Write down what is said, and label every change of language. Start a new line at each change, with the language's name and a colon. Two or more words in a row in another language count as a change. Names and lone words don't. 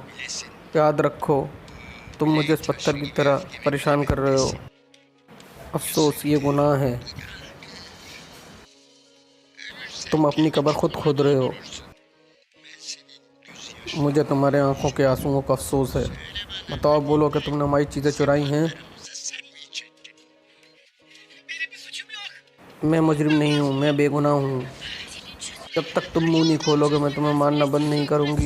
Hindi: याद रखो, तुम मुझे इस पत्थर की तरह परेशान कर रहे हो। अफसोस, ये गुनाह है। तुम अपनी कब्र खुद खोद रहे हो। मुझे तुम्हारे आंखों के आंसुओं का अफसोस है। बताओ, बोलो कि तुमने हमारी चीज़ें चुराई हैं।
Turkish: Benim bir suçum yok.
Hindi: मैं मुजरिम नहीं हूँ, मैं बेगुनाह हूँ। जब तक तुम मुंह नहीं खोलोगे मैं तुम्हें मारना बंद नहीं करूँगी।